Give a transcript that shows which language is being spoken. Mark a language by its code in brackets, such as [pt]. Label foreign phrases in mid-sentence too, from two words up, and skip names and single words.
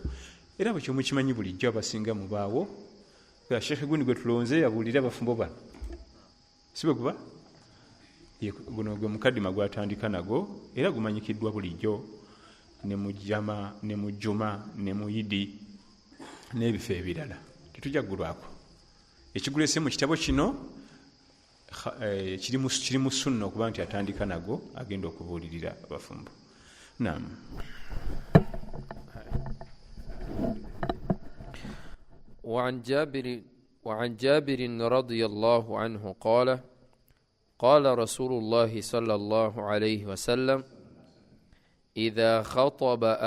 [lg] Era bwe kyomukimanyi bulijjo abasinga mubaawo Sheikh gundi gwe tulonze abuulirira abafumbo bano sibe kuba guno gwe mukaddima gwatandika nago era gumanyikiddwa bulijjo ne mu jama ne mu juma ne mu yidi n'ebifo ebirala tetujja ggulwako. Ekigulese mu kitabo kino kiri mu sunna okuba nti atandika nago agenda okubuulirira abafumbo. Naam. [ar] وعن جابر رضي الله عنه قال قال رسول الله صلى الله عليه وسلم إذا خطب